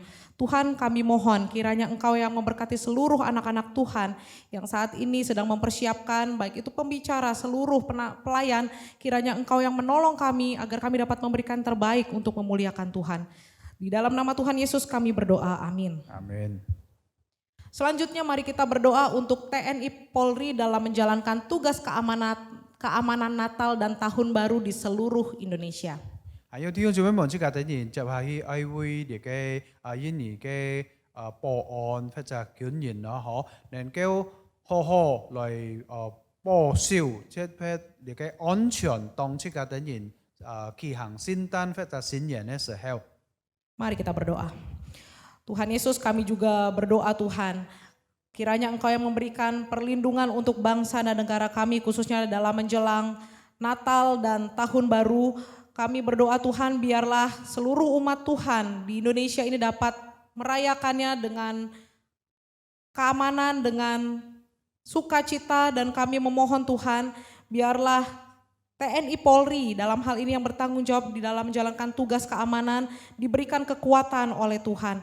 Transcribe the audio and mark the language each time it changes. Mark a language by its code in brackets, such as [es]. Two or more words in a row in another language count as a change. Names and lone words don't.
[id] Tuhan kami mohon kiranya Engkau yang memberkati seluruh anak-anak Tuhan yang saat ini sedang mempersiapkan baik itu pembicara, seluruh pelayan, kiranya Engkau yang menolong kami agar kami dapat memberikan terbaik untuk memuliakan Tuhan. Di dalam nama Tuhan Yesus kami berdoa, amin. Amin. Selanjutnya mari kita berdoa untuk TNI Polri dalam menjalankan tugas keamanan Natal dan Tahun Baru di seluruh Indonesia. [yue] 還有弟兄姊妹們，即家等人接下去愛為啲嘅印尼嘅保安或者軍人啦，嗬，能夠好好來保守即係啲嘅安全，當即家等人舉行聖誕或者新年嘅時候。 [id] Mari kita berdoa. Tuhan Yesus kami juga berdoa Tuhan. Kiranya Engkau yang memberikan perlindungan untuk bangsa dan negara kami khususnya dalam menjelang Natal dan Tahun Baru. Kami berdoa Tuhan biarlah seluruh umat Tuhan di Indonesia ini dapat merayakannya dengan keamanan, dengan sukacita dan kami memohon Tuhan biarlah TNI Polri dalam hal ini yang bertanggung jawab di dalam menjalankan tugas keamanan diberikan kekuatan oleh Tuhan.